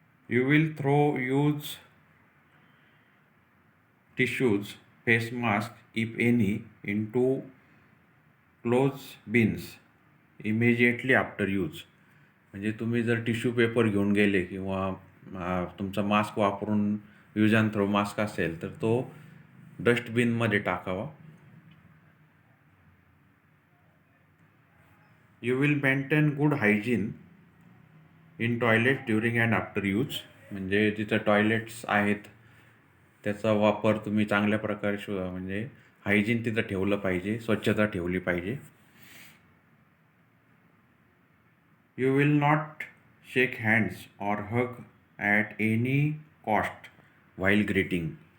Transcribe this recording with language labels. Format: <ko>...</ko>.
<en>You will use tissues, face mask, if any, into clothes bins immediately after use.</en> <mr>म्हणजे तुम्ही जर tissue paper घेऊन गेले किंवा तुमचा मास्क वापरून यूज अँड थ्रो मास्क असेल तर तो डस्टबिनमध्ये टाकावा.</mr> <en>You will maintain good hygiene in toilet during and after use.</en> <mr>म्हणजे जिथं टॉयलेट्स आहेत त्याचा वापर तुम्ही चांगल्या प्रकारे म्हणजे हायजीन तिथं ठेवलं पाहिजे, स्वच्छता ठेवली पाहिजे.</mr> <en>You will not shake hands or hug at any cost while greeting.</en>